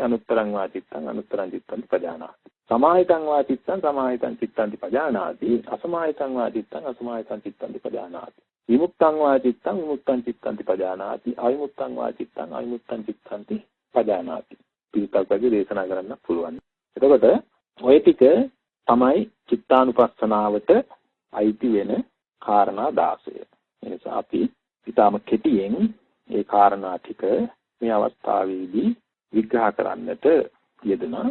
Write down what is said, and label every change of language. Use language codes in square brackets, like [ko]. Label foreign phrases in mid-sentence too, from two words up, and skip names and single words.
[pi] අනුත්තරං වාචිත්තං අනුත්තරං චිත්තන්ති පජානාති. සමාහිතං වාචිත්තං සමාහිතං චිත්තන්ති පජානාති. අසමාහිතං වාචිත්තං අසමාහිතං චිත්තන්ති පජානාති. විමුක්තං වාචිත්තං විමුක්තං චිත්තන්ති පජානාති. අවිමුක්තං වාචිත්තං අවිමුක්තං චිත්තන්ති පජානාති. [si] පිටකගේ දේශනා කරන්න පුළුවන්. එතකොට ඔය ටික තමයි චිත්තානුපස්සනාවට අයිති වෙන කාරණා 16. ඒ නිසා අපි ඊටම කෙටියෙන් ඒ කාරණා ටික මේ අවස්ථාවේදී විග්‍රහ කරන්නට යෙදුණා.